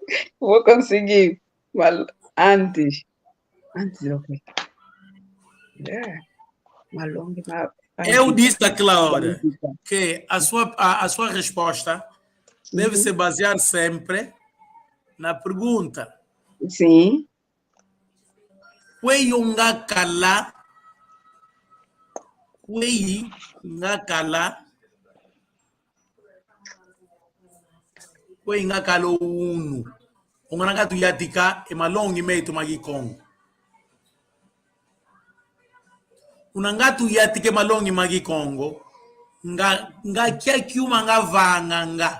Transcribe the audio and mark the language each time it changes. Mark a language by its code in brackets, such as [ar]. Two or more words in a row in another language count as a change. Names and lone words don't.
[pt] Vou conseguir. Mas antes, ok. Eu disse naquela hora que a sua resposta deve se basear sempre na pergunta. Sim. [kg] Kwei ngakala unu ungana tu yatika emalongi metu magikongo unangatu yatike malongi magikongo nga kia kiuma nga vanga nga.